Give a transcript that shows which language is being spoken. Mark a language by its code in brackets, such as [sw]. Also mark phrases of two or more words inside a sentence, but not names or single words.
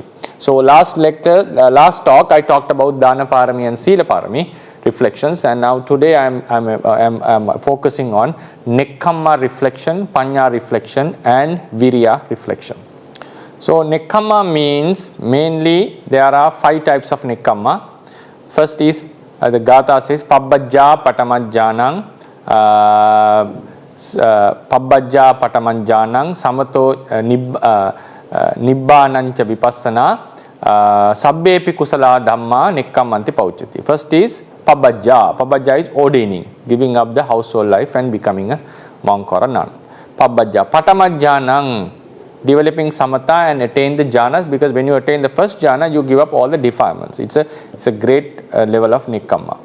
[en] So last talk I talked about [pi] Dana Parami [en] and [pi] Sila Parami [en] reflections, and now today I'm focusing on Nekkhamma reflection, Paññā reflection, and Viriya reflection. So Nekkhamma means mainly there are 5 types of Nekkhamma. First is, as the Gatha says, [pi] Pabbajja Patamajjanang, Pabbajja Patamajjanang, Samato Nibbanancha Vipassana, Sabbepi Kusala Dhamma Nekkhammanti Pauchati. [en] First is Pabbajja. Pabbajja is ordaining, giving up the household life and becoming a monk or a nun. Pabbajja. Patamajjanang, developing samatha and attain the jhanas, because when you attain the first jhana, you give up all the defilements. It's a great level of Nekkhamma.